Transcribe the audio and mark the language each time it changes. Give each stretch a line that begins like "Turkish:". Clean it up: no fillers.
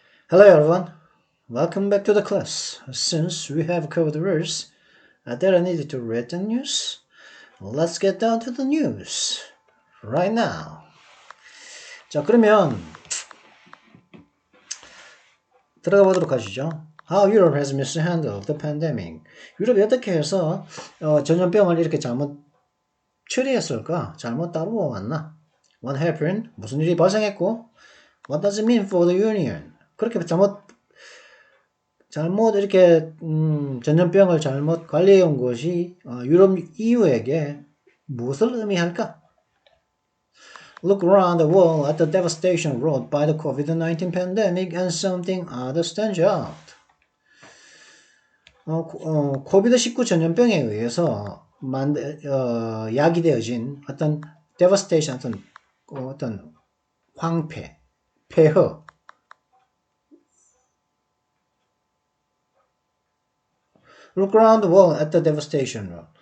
English: Hello everyone, welcome back to the class. Since we have covered the rules, that I needed to read the news, let's get down to the news right now.
Korean: 자, 그러면 들어가 보도록 하시죠.
English: How Europe has mishandled the pandemic.
Korean: 유럽이 어떻게 해서 전염병을 이렇게 잘못 처리했을까? 잘못 다루어왔나?
English: What happened?
Korean: 무슨 일이 발생했고?
English: What does it mean for the Union?
Korean: 그렇게 잘못 이렇게 전염병을 잘못 관리해 온 것이 유럽 EU에게 무엇을 의미할까?
English: Look around the world at the devastation wrought by the COVID-19 pandemic and something other stands out.
Korean: 코비드-19 전염병에 의해서 야기되어진 어떤 devastation, 어떤 황폐, 폐허,
English: Look around the world at the devastation.